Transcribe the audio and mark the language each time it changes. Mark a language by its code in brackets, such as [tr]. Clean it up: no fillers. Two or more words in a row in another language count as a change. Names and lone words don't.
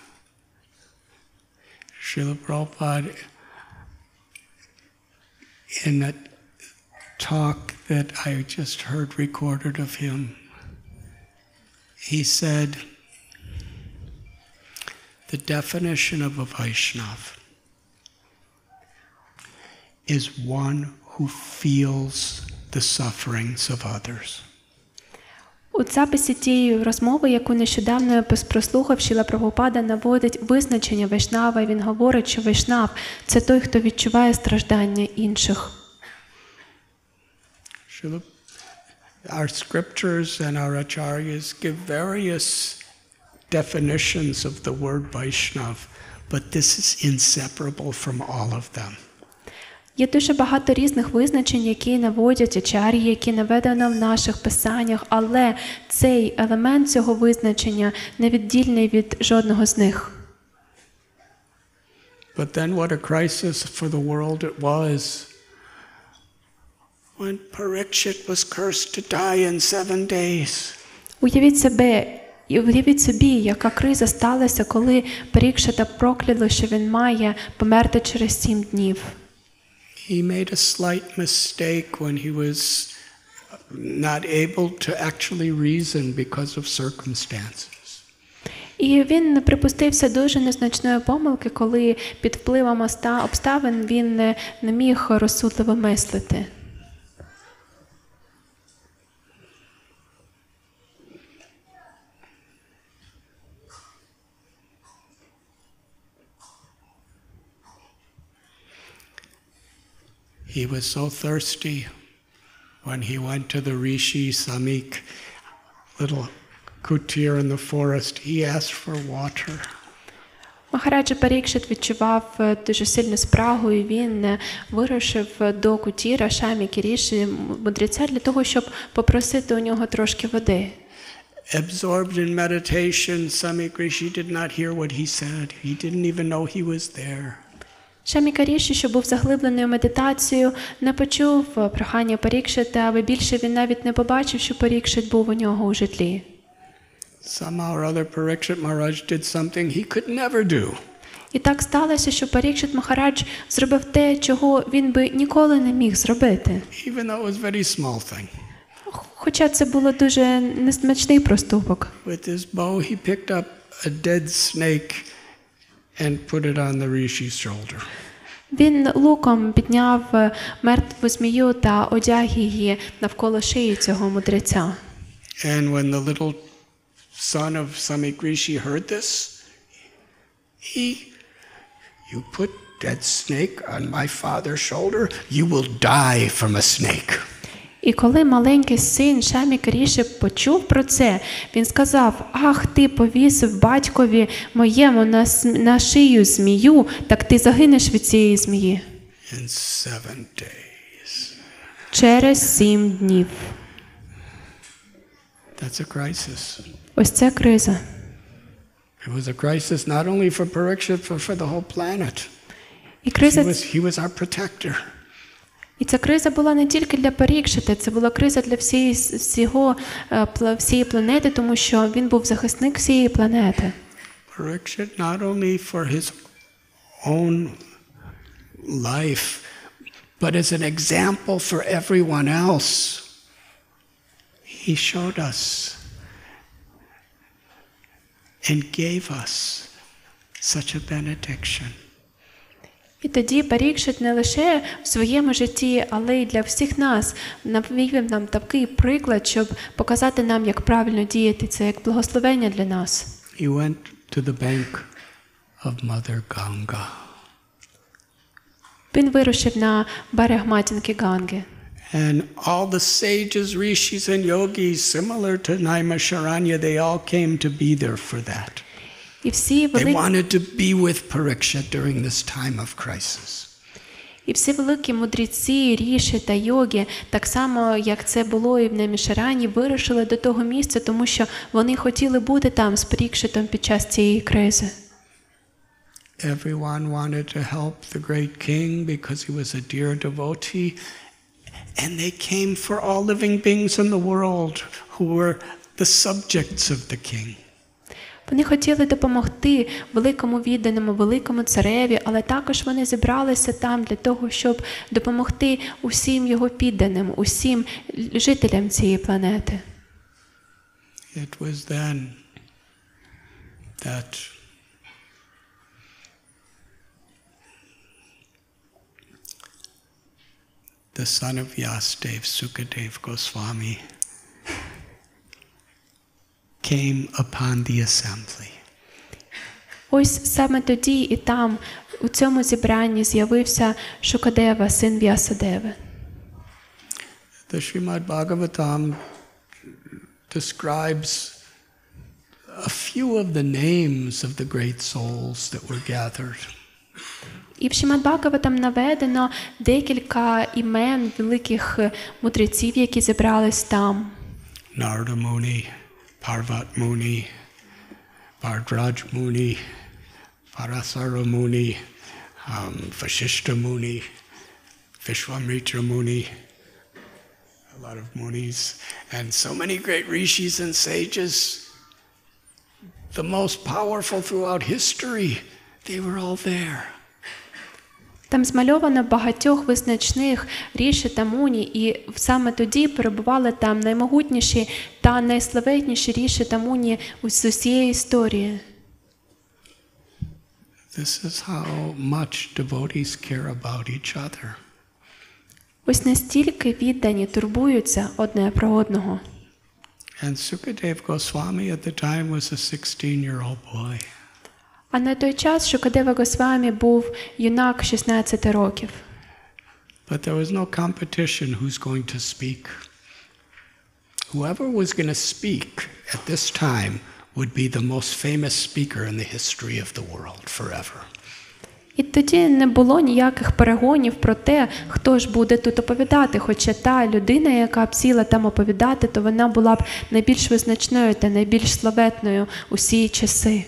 [en] Srila Prabhupada, in a talk that I just heard recorded of him, he said, the definition of a Vaishnava is one who feels the sufferings of others. [uk] У записі тієї розмови, яку нещодавно я прослухав, Шріла Прабхупада наводить визначення вайшнава, і він говорить, що вайшнав – це той, хто відчуває страждання інших. [en] Our scriptures and our acharyas give various definitions of the word Vaishnav, but this is inseparable from all of them. [uk] Є дуже багато різних визначень, які наводять ачар'ї, які наведено в наших писаннях, але цей елемент цього визначення невіддільний від жодного з них. [en] But then what a crisis for the world it was when Parikshit was cursed to die in 7 days. [uk] Уявіть собі, яка криза сталася, коли Парікшита прокляли, що він має померти через 7 днів. [en] He made a slight mistake when he was not able to actually reason because of circumstances. [uk] І він припустився дуже незначної помилки, коли під впливом обставин він не міг розсудливо мислити. [en] He was so thirsty when he went to the Rishi Samik, little kutir in the forest. He asked for water. [uk] Махараджа Парікшит відчував дуже сильну спрагу, і він вирушив до кутіра Шаміки Ріші, мудреця, для того, щоб попросити у нього трошки води. [en] Absorbed in meditation, Samik Rishi did not hear what he said. He didn't even know he was there. [uk] Шаміка Ріші, що був заглибленою медитацією, не почув прохання Парікшита, аби більше він навіть не побачив, що Парікшит був у нього у житлі. [en] Somehow or other Parikshit Maharaj did something he could never do. [uk] І так сталося, що Парікшит Махарадж зробив те, чого він би ніколи не міг зробити. [en] Even though it was a very small thing. [uk] Хоча це було дуже незначний проступок. [en] With his bow, he picked up a dead snake and put it on the rishi's shoulder. [uk] Він луком підняв мертву змію та одяг її навколо шиї цього мудреця. [en] And when the little son of Samik Rishi heard this, you put dead snake on my father's shoulder, you will die from a snake. [uk] І коли маленький син Шаміка Ріші почув про це, він сказав: «Ах, ти повісив батькові моєму на шию змію, так ти загинеш від цієї змії». [en] In 7 days. [uk] Через 7 днів. [en] That's a crisis. [uk] Ось це криза. [en] It was a crisis not only for Parikshit, but for the whole planet. [uk] І криза [en] He was our protector. [uk] І ця криза була не тільки для Парікшита, це була криза для всієї планети, тому що він був захисник всієї планети. [en] Parikshit not only for his own life, but as an example for everyone else. He showed us and gave us such a benediction. [uk] І тоді Парікшит не лише в своєму житті, але й для всіх нас навів нам такий приклад, щоб показати нам, як правильно діяти. Це як благословення для нас. [en] He went to the bank of Mother Ganga. [uk] Він вирушив на берег матінки Ганги. [en] And all the sages, rishis and yogis, similar to Naimisharanya, they all came to be there for that. [uk] І всі [en] They wanted to be with Parikshit during this time of crisis. [uk] І всі великі мудреці, ріші та йоги, так само, як це було і в Наймішарані, вирушили до того місця, тому що вони хотіли бути там з Парікшитом під час цієї кризи. [en] Everyone wanted to help the great king because he was a dear devotee. And they came for all living beings in the world who were the subjects of the king. [uk] Вони хотіли допомогти великому відданому, великому цареві, але також вони зібралися там для того, щоб допомогти усім його підданим, усім жителям цієї планети. [en] It was then that the son of Vyasadeva, Sukadeva Goswami, came upon the assembly. [uk] Ось саме тоді і там, у цьому зібранні, з'явився Шукадева, син В'ясадеви. [en] The Srimad Bhagavatam describes a few of the names of the great souls that were gathered. [uk] І в Шримад Бхагаватам наведено декілька імен великих мудреців, які зібрались там. [en] Narada Muni, Parvat Muni, Bhardraj Muni, Parasara Muni, Vashishta Muni, Vishwamitra Muni, a lot of Munis, and so many great rishis and sages, the most powerful throughout history, they were all there. [uk] Там змальовано багатьох визначних ріші та муні, і саме тоді перебували там наймогутніші та найславетніші ріші та муні з усієї історії. [en] This is how much devotees care about each other. [uk] Ось настільки віддані турбуються одне про одного. [en] And Sukadeva Goswami at the time was a 16-year-old boy. [uk] А на той час Шукадева Госвамі був юнак 16 років. [en] But there was no competition who's going to speak. Whoever was going to speak at this time would be the most famous speaker in the history of the world forever. [uk] І тоді не було ніяких перегонів про те, хто ж буде тут оповідати, хоча та людина, яка б сіла там оповідати, то вона була б найбільш визначною та найбільш славетною усі часи.